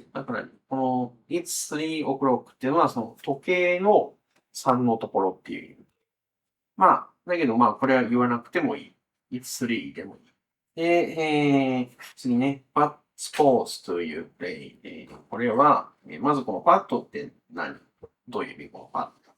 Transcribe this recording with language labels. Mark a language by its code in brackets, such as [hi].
[ja] だから、この [en] It's 3 o'clock [ja] っていうのは、その時計の3のところっていう意味。まあ、だけどまあ、これは言わなくてもいい。 [en] It's 3 [ja] でもいい。で、次ね、 [en] What sports do you play? [ja] これは、まずこの What って何？どういう意味？この What。